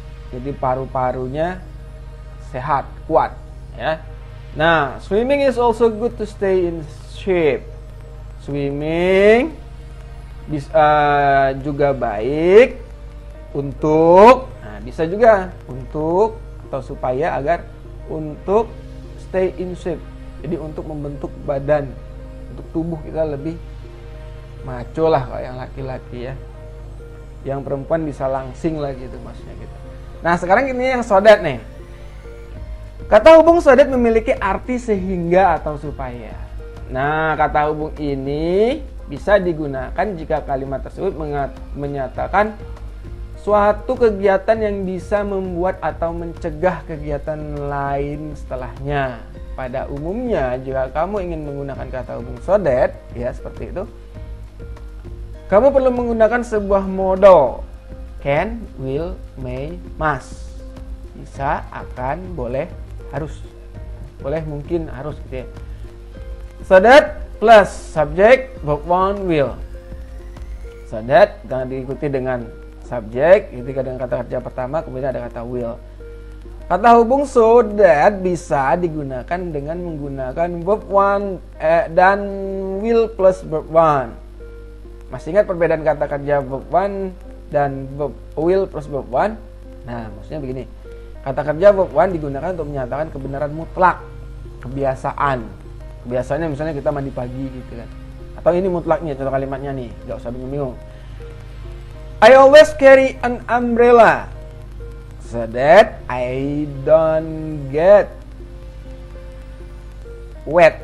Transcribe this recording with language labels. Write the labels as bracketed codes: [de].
[id] Jadi paru-parunya sehat, kuat ya. Nah, [en] swimming is also good to stay in shape. [id] swimming bisa juga baik untuk, nah bisa juga untuk atau supaya agar untuk [en] stay in shape. [id] Jadi untuk membentuk badan, untuk tubuh kita lebih maco lah kalau yang laki-laki ya. Yang perempuan bisa langsing lah gitu maksudnya gitu. Nah sekarang ini yang so that nih. Kata hubung so that memiliki arti sehingga atau supaya. Nah kata hubung ini bisa digunakan jika kalimat tersebut menyatakan suatu kegiatan yang bisa membuat atau mencegah kegiatan lain setelahnya. Pada umumnya jika kamu ingin menggunakan kata hubung so that, ya seperti itu, kamu perlu menggunakan sebuah modal can, will, may, must. Bisa, akan, boleh, harus. Boleh, mungkin, harus gitu ya. [en] So that plus subject, verb one, will. [id] So that diikuti dengan subjek, ketika dengan kata kerja pertama, kemudian ada kata will. Kata hubung so that bisa digunakan dengan menggunakan verb one dan will plus verb one. Masih ingat perbedaan kata kerja verb one dan verb will plus verb one? Nah, maksudnya begini. Kata kerja verb one digunakan untuk menyatakan kebenaran mutlak, kebiasaan. Kebiasaannya misalnya kita mandi pagi gitu kan. Atau ini mutlaknya, contoh kalimatnya nih, gak usah bingung-bingung. [en] I always carry an umbrella so that I don't get wet.